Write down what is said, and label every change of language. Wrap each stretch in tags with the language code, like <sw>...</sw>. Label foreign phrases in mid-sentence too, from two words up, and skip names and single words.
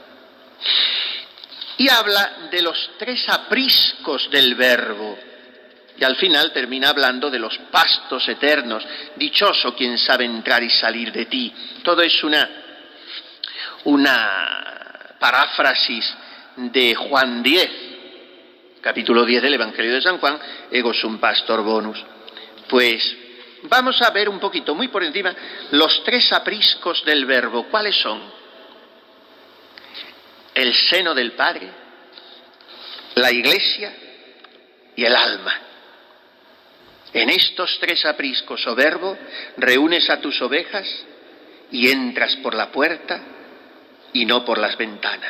<es>Y habla de los 3 apriscos del Verbo, y al final termina hablando de los pastos eternos. Dichoso quien sabe entrar y salir de ti. Todo es una paráfrasis de Juan 10, capítulo 10 del Evangelio de San Juan,</es> <la>ego sum pastor bonus.</la> <es>Pues vamos a ver un poquito, muy por encima, los 3 apriscos del Verbo. ¿Cuáles son? El seno del Padre, la Iglesia y el alma. En estos 3 apriscos, oh Verbo, reúnes a tus ovejas y entras por la puerta y no por las ventanas.</es>